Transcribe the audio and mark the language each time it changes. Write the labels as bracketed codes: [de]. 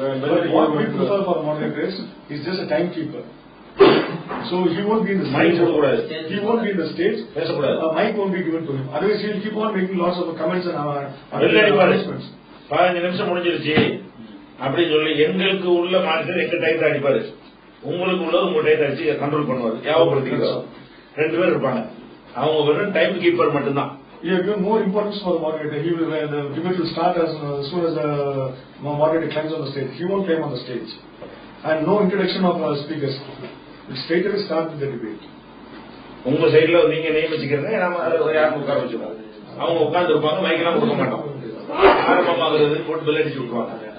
[en] But what we prefer for moderators is just a timekeeper. So he won't be in the stage. He won't be in the stage. Mic won't be given to him. Otherwise, he will keep on making lots of comments and announcements. [ta] 15 நிமிஷம் முடிஞ்சிருச்சு அப்படின்னு சொல்லி எங்களுக்கு உள்ள மாநிலத்தில் எங்க time அடிப்பாரு, உங்களுக்கு உள்ளது உங்க டைம் அடிச்சு கண்ட்ரோல் பண்ணுவாரு. ஞாபகப்படுத்திக்கிறோம். 2 பேர் இருப்பாங்க, அவங்க வெறும் டைம் கீப்பர் மட்டும்தான். [en] You have given more importance for the moderator. The debate will start as soon as the moderator climbs on the stage. He won't climb on the stage. And no introduction of speakers. It straight away start with the debate. [ta] உங்க சைட்ல நீங்க நியமிச்சுக்கிறத நாம யாரும் உட்கார வச்சுக்கோம். அவங்க உட்கார்ந்து இருப்பாங்க, மைக்கெல்லாம் கொடுக்க மாட்டோம். ஆரம்பமாகிறது போட்டு பெல் அடிச்சு விட்டுருவாங்க.